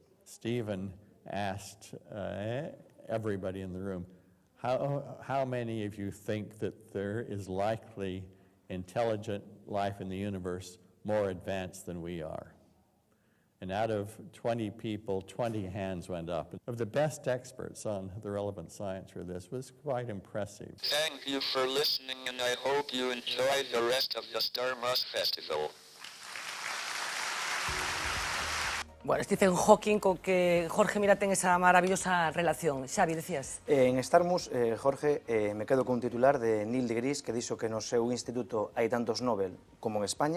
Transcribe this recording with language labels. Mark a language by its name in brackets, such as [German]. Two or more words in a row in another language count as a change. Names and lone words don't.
[English] Stephen asked everybody in the room, how many of you think that there is likely intelligent life in the universe more advanced than we are? And out of 20 people, 20 hands went up. Of the best experts on the relevant science for this was quite impressive. Thank you for listening, and I hope you enjoy the rest of the Starmus Festival. [Galician] Bueno, Stephen Hawking, con que Jorge Mira ten esa maravillosa relación. Xavi, decías? En Starmus, Jorge, me quedo con un titular de Neil deGrasse que dixo que no seu instituto hai tantos Nobel como en España.